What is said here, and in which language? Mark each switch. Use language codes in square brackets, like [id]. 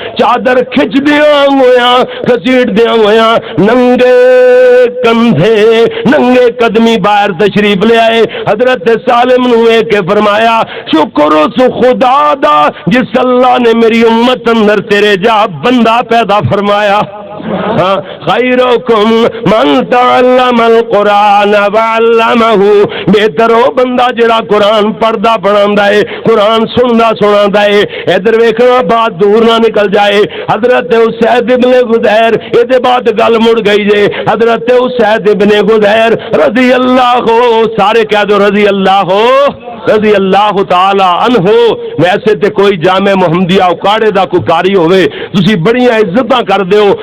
[pa] چادر کھچ دیاں ہویا گھسیٹ دیاں ہویا ننگے کندھے ننگے قدمی باہر تشریف لے آئے. حضرت سالم نو کے فرمایا شکر اس خدا دا جس اللہ نے میری امت اندر تیرے جا بندہ پیدا فرمایا. [ar] خیرکم من تعلم القرآن وعلمہ. [pa] بہتر وہ بندہ جڑا قرآن پڑھدا پڑھاندا ہے قرآن سندا سناندا ہے. ادھر ویکھنا بات دور نہ نکل جائے. حضرت اسید ابن غدیر اے دے بعد گل مڑ گئی جے. حضرت اسید ابن غدیر رضی اللہ سارے کہہ دو رضی اللہ تعالی عنہ. ویسے تے کوئی جامع محمدیہ اکاڑے دا کوئی کاری ہوئے تسی بڑیاں عزتاں کر دیو.